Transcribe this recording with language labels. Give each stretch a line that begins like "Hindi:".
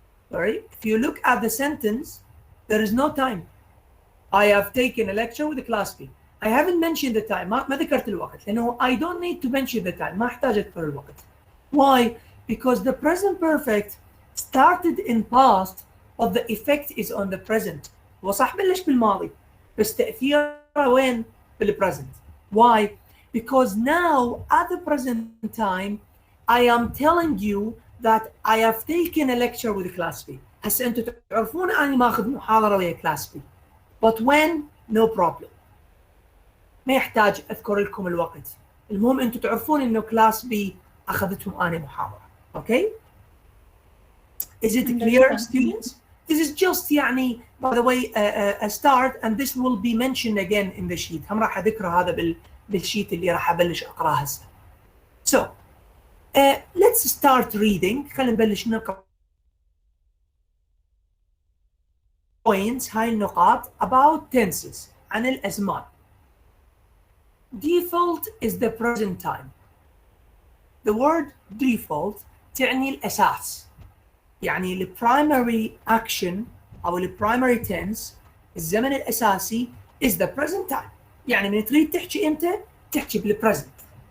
English: Sorry, if you look at the sentence, there is no time. I have taken a lecture with the class B. I haven't mentioned the time.
Arabic: ما ذكرت الوقت لأنه
English: I don't need to mention the time.
Arabic: ما أحتاج أذكر الوقت.
English: Why? Because the present perfect started in past, but the effect is on the present.
Arabic: هو صح بلش بالماضي بس تأثيره وين؟ بالpresent.
English: Why? Because now at the present time I am telling you that I have taken a lecture with class B.
Arabic: هسه أنتم تعرفون أني ماخذ محاضرة ويا class B.
English: But when? No problem.
Arabic: ما يحتاج أذكر لكم الوقت. المهم أنتم تعرفون إنه class B أخذتهم أنا محاضرة.
English: Okay? Is it clear, students? This is just
Arabic: يعني
English: by the way a start, and this will be mentioned again in the sheet.
Arabic: هم راح أذكر هذا بالشيت اللي راح أبلش أقرأه هسه.
English: So let's start reading.
Arabic: خلينا نبلش نقرأ points, هاي النقاط
English: about tenses,
Arabic: عن الأزمان.
English: Default is the present time. The word default
Arabic: تعني الأساس.
English: يعني ال primary action أو ال primary tense
Arabic: الزمن الأساسي
English: is the present time.
Arabic: يعني من تريد تحكي إمتى تحكي بالpresent.